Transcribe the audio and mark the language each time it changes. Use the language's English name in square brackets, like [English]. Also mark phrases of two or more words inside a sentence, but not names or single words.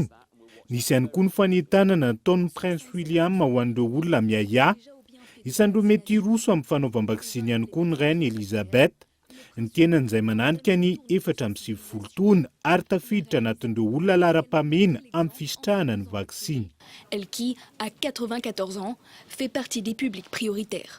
[Malagasy] Nisy ihany koa ny fanentanana nataon'ny Prince William ho an'ireo olona miaya. Isan'ireo mety hiroso amin'ny fanaovam-vaksiny ihany koa ny Reine Elisabeth. Ny tenan'izay mananika ny 470 taona ary tafiditra anatin'ireo olona laharam-pahamehana amin'ny fisitrahana ny vaksiny. [French] Elle qui, à 94 ans, fait partie des publics prioritaires.